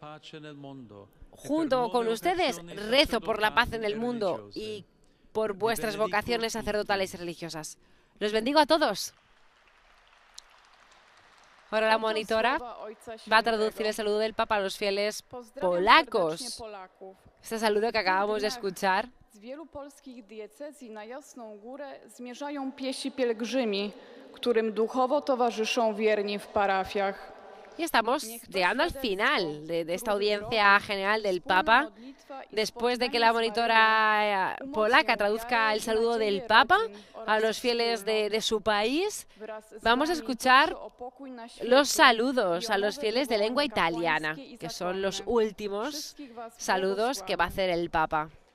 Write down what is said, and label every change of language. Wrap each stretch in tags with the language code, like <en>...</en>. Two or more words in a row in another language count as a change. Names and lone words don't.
<es>Junto con ustedes, rezo por la paz en el mundo y por vuestras vocaciones sacerdotales y religiosas. Los bendigo a todos. Ahora la monitora va a traducir el saludo del Papa a los fieles polacos. Este saludo que acabamos de escuchar.</es> <pl>Z wielu polskich diecezji na Jasną Górę zmierzają piesi pielgrzymi, którym duchowo towarzyszą wierni w parafiach.</pl> <es>Y estamos llegando al final de esta audiencia general del Papa. Después de que la monitora polaca traduzca el saludo del Papa a los fieles de su país, vamos a escuchar los saludos a los fieles de lengua italiana, que son los últimos saludos que va a hacer el Papa.</es>